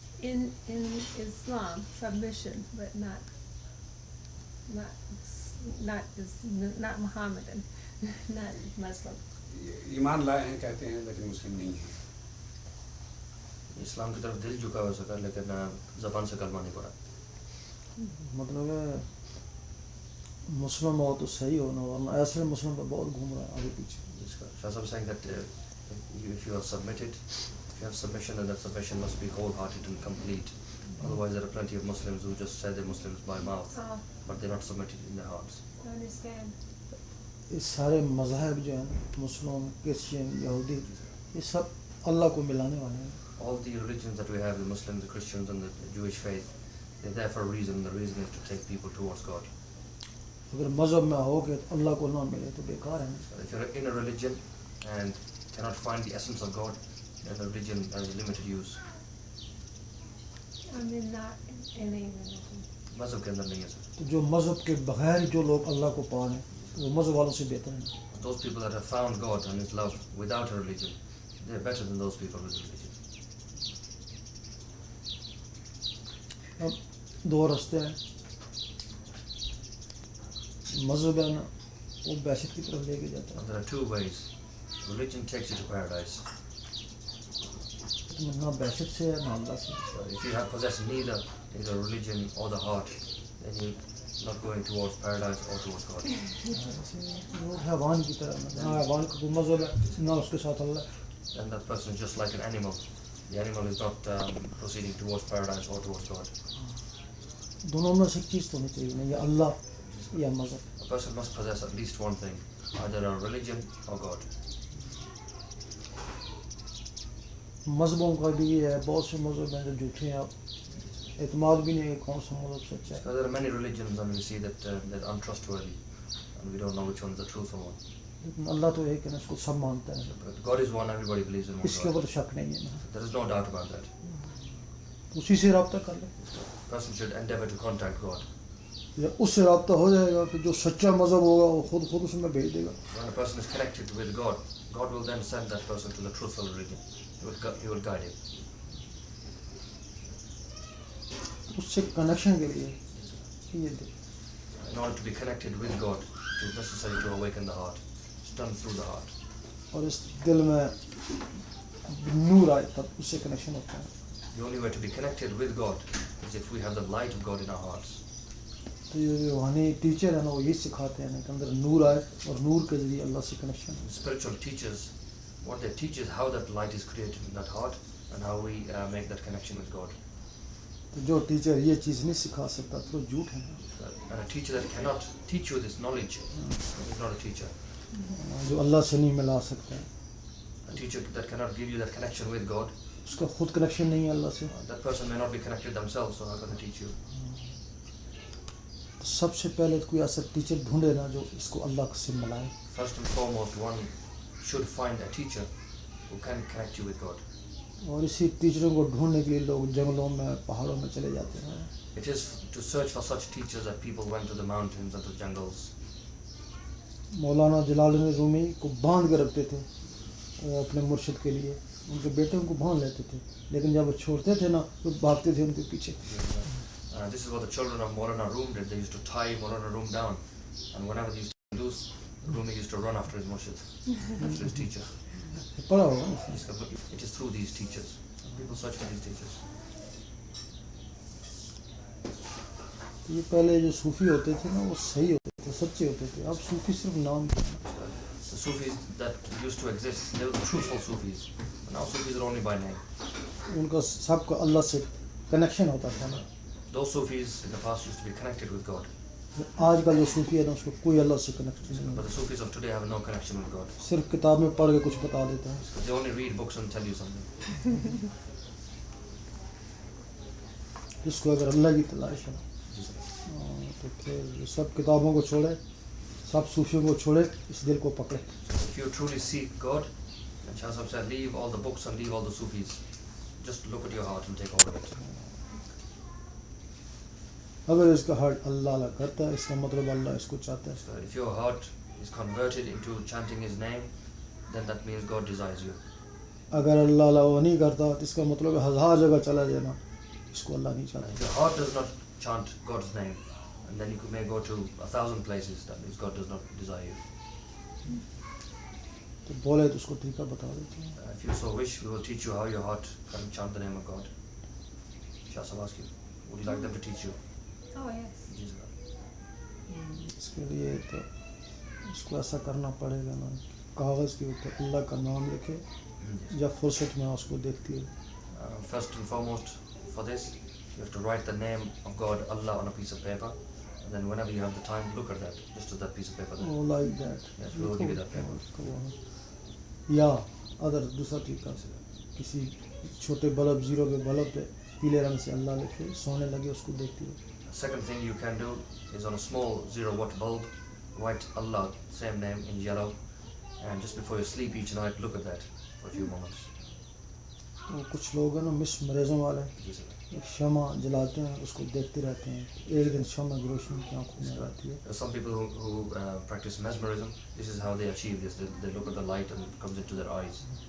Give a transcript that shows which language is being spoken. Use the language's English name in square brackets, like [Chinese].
[English] In Islam, submission, but not Muhammadan, not Muslim. [Hindi] ईमान लाए हैं कहते हैं लेकिन मुस्लिम नहीं हैं। इस्लाम की तरफ दिल झुका हो सका लेकिन ज़बान से कलमा नहीं पड़ा। मतलब मुस्लिम हो तो सही हो ना, वरना ऐसे मुस्लिम तो बहुत घूम रहा है आगे पीछे। [English] Shah Sahib saying that if you are submitted, if you have submission, then that submission must be wholehearted and complete. Otherwise, there are plenty of Muslims who just say they're Muslims by mouth, Oh, but they're not submitted in their hearts. I understand. [Hindi] ये सारे मज़हब जो हैं मुस्लिम, Christian, यहूदी, ये सब अल्लाह को मिलाने वाले हैं। [English] All the religions that we have, the Muslims, the Christians, and the Jewish faith, they're there for a reason. The reason is to take people towards God. [Hindi] अगर मज़हब में हो कि अल्लाह को ना मिले तो बेकार है। [English] If you're in a religion and cannot find the essence of God, then the religion has limited use. I mean, not in any religion. [Hindi] मज़हब के अंदर नहीं है सर। तो जो मज़हब के बगैर जो लोग अल्लाह को पा रहे हैं वो मज़हब वालों से बेहतर हैं। [English] Those people that have found God and His love without a religion, they're better than those people with a religion. [Hindi] अब दो रास्ते हैं, मज़हब है ना वो बहशत की तरफ लेके जाता है। [English] And there are two ways. Religion takes you to paradise. [Hindi] तो ना बहशत से है ना अल्लाह से। [English] If you have possessed neither religion or the heart, then you're not going towards paradise or towards God. [Hindi] वो हैवान की तरह ना हैवान का कोई मज़हब है ना उसके साथ अल्लाह। [English] Then that person is just like an animal. The animal is not proceeding towards paradise or towards God. [Hindi] दोनों में से एक चीज़ तो होनी चाहिए ना, या अल्लाह या मज़हब। [English] A person must possess at least one thing, either a religion or God. [Hindi] मज़हबों का भी ये है, बहुत से मज़हब हैं जो झूठे हैं, एतमाद भी नहीं है कि कौन सा मज़हब सच्चा है। [English] So there are many religions and we see that they're untrustworthy and we don't know which one is the truthful one. [Hindi] लेकिन अल्लाह तो एक है ना, इसको सब मानते हैं, [English] But God is one, everybody believes in one [Hindi] इसके [English] God. [Hindi] ऊपर तो शक नहीं है ना। [English] There is no doubt about that. [Hindi] उसी से रब्ता कर ले, [English] A person should endeavor to contact God. [Hindi] या उससे रब्ता हो जाएगा फिर जो सच्चा मज़हब होगा वो खुद उसमें भेज देगा। [English] When a person is connected with God, God will then send that person to the truthful religion. He will guide him. [Hindi] उससे कनेक्शन के लिए ये दे। [English] In order to be connected with God, it is necessary to awaken the heart. It's done through the heart. [Hindi] और इस दिल में नूर आए तब उससे कनेक्शन होता है। [English] The only way to be connected with God is if we have the light of God in our hearts. [Hindi] तो ये रूहानी टीचर है ना वो यही सिखाते हैं ना कि अंदर नूर आए और नूर के ज़रिए अल्लाह से connection. [English] Spiritual teachers, what they teach is how that light is created in that heart and how we make that connection with God. [Hindi] तो जो टीचर ये चीज़ नहीं सिखा सकता तो झूठ है। [English] And a teacher that cannot teach you this knowledge is not a teacher. [Hindi] जो अल्लाह से नहीं मिला सकते हैं, [English] A teacher that cannot give you that connection with God, [Hindi] उसका खुद कनेक्शन नहीं है अल्लाह से, [English] that person may not be connected themselves, so how can they teach you? [Hindi] तो सबसे पहले तो कोई ऐसा टीचर ढूंढे ना जो इसको अल्लाह से मिलाए. [English] First and foremost, one should find a teacher who can connect you with God. [Hindi] और इसी टीचरों को ढूंढने के लिए लोग जंगलों में पहाड़ों में चले जाते हैं. [English] It is to search for such teachers that people went to the mountains and to the jungles. [Hindi] मौलाना जलालुद्दीन रूमी को बांध कर रखते थे अपने मुर्शिद के लिए. उनके बेटे उनको बांध लेते थे, लेकिन जब वो छोड़ते थे ना तो भागते थे उनके पीछे. [English] This is what the children of Maulana Room did. They used to tie Maulana Room down, and whenever they used to lose, Rumi used to run after his murshid, after his teacher. [Hindi] पढ़ा होगा ना. [English] It is through these teachers. People search for these teachers. [Hindi] ये पहले जो सूफी होते थे ना वो सही होते थे, सच्चे होते थे. अब सूफी सिर्फ नाम के हैं. [English] The Sufis that used to exist, they were the truthful Sufis. But now Sufis are only by name. [Hindi] उनका सबका अल्लाह से कनेक्शन होता था ना. [English] Those Sufis in the past used to be connected with God. [Hindi] आज का जो सूफी है ना उसको कोई अल्लाह से कनेक्शन नहीं [English] But [Hindi] है. [English] the Sufis of today have no connection with God. सिर्फ किताब में पढ़ के कुछ बता देते हैं. They only read books and tell you something. [Hindi] जिसको अगर अल्लाह की तलाश है तो फिर सब किताबों को छोड़े, सब सूफियों को छोड़े, इस दिल को पकड़े. [English] If you truly seek God, then Shah Sahib said, leave all the books and leave all the Sufis. Just look at your heart and take hold of it. [Hindi] अगर इसका हार्ट अल्लाह अल्लाह करता है इसका मतलब अल्लाह इसको चाहता है. [English] So if your heart is converted into chanting His name, then that means God desires you. [Hindi] अगर अल्लाह अल्लाह वो नहीं करता तो इसका मतलब हज़ार जगह चला जाना, इसको अल्लाह नहीं [English] If [Hindi] चाहता. [English] your heart does not chant God's name, and then you may go to 1,000 places, that means God does not desire you. तो बोले तो उसको तरीका बता देते हैं. If you so wish, we will teach you how your heart can chant the name of God. Shah Sahib ask you, would you like them to teach you? Oh, yes. Yes. [Hindi] इसके लिए तो उसको ऐसा करना पड़ेगा ना, कागज़ के ऊपर अल्लाह का नाम लिखे, जब फुर्सत में उसको देखती है. [English] First and foremost, for this, you have to write the name of God, Allah, on a piece of paper, and then whenever you have the time, look at that, just as that piece of paper there. वो like that. Yes, we will give you that paper. [Hindi] या other दूसरा तरीका से किसी छोटे bulb zero पे bulb पे पीले रंग से अल्लाह लिखे, सोने लगे उसको देखती है. [English] Second thing you can do is on a small 0-watt bulb, write Allah, same name, in yellow, and just before you sleep each night, look at that for a few moments. [Hindi] तो कुछ लोग हैं ना miss मरीजों वाले [English] Yes, sir. [Hindi] एक शमा जलाते हैं, उसको देखते रहते हैं. एक दिन शमा की रोशनी की आंखों में आती है. [English] There are some people who practice mesmerism. This is how they achieve this. They look at the light and it comes into their eyes.